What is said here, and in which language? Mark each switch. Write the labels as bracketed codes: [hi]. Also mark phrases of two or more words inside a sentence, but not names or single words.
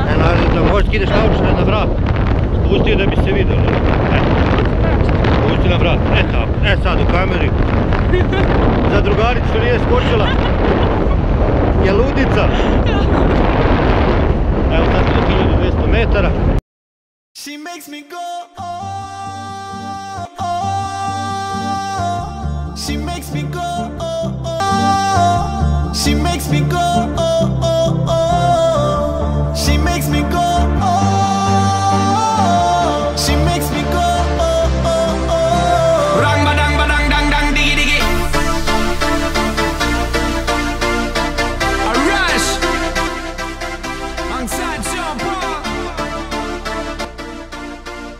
[bs] Eno, da možeš ideš naučiti na vrat. Spusti je da bi se vidjelo. Spusti na vrat. Tako. Sad u kameri. Za drugaricu što nije skočila. Je ludica. Evo sad smo do 1200 metara. [en] She makes me go. Oh, oh. She makes me go. Oh, oh. She makes me go. Oh, oh, oh. She makes me go. Oh. She makes me go. Oh, oh, oh. Rang badang badang dang dang diggy diggy. A rush. Alongside Sean Paul.